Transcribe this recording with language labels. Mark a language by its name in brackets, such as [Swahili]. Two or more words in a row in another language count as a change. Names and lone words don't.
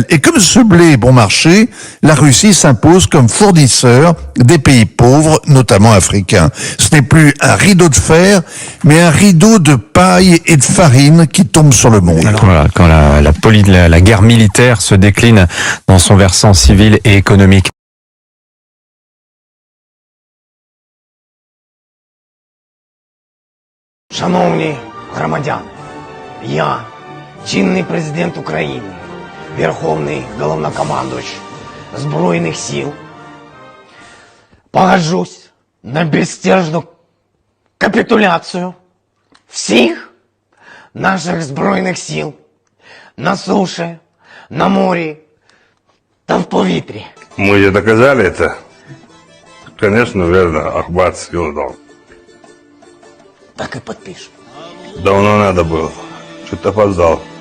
[French] Et comme ce blé est bon marché, la Russie s'impose comme fournisseur des pays pauvres, notamment africains. Ce n'est plus un rideau de fer, mais un rideau de paille et de farine qui tombe sur le monde. Alors voilà, quand la guerre militaire se décline dans son versant civil et économique. [Ukrainian] Шановні громадяни, я, чинний президент України, Верховний Головнокомандувач Збройних сил, погоджусь на безстяжну капітуляцію всіх наших Збройних сил на суші, на морі та в повітрі. [Russian] Мы же доказали это. Конечно, верно, Ахмат сделал. Так и подпишем. Давно надо было. Что-то опоздал.